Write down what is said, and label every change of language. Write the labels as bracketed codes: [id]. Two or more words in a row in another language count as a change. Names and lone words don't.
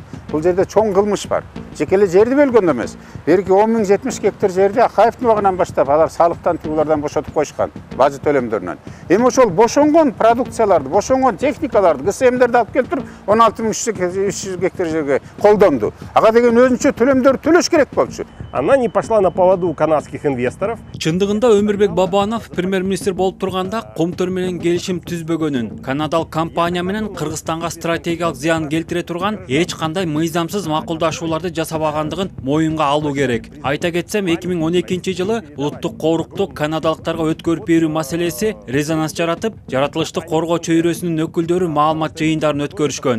[ky] Бул жерде чоң кылмыш бар. Жекеле жерди бөлгөн эмес. Берки 10.070 гектар жерди Акаевдин убагынан баштап алар салыктан туулардан бошотуп койушкан, бажы төлөмдөрүнөн. Эми ошол бошонгон продукцияларды, бошонгон техникаларды, ГСМдерди алып келтирип 16300 гектар жерге колдонду. Ага деген өзүнчө төлөмдөрдү төлөш керек болчу. [ru] Она не пошла на поводу канадских инвесторов. [ky] Чындыгында Өмүрбек Бабанов премьер-министр болуп турганда Кумтөр менен келишим түзбөгөнүн, канадалык компания менен Кыргызстанга стратегиялык зыян келтире турган эч кандай мыйзамсыз макулдашууларды жасабагандыгын моюнга алуу керек. Айта кетсем, 2012 жылы улуттук корукту канадалыктарга өткөрүп берүү маселеси резонанс жаратып, жаратылышты коргоо чөйрөсүнүн өкүлдөрү маалымат жыйындарын өткөрүшкөн.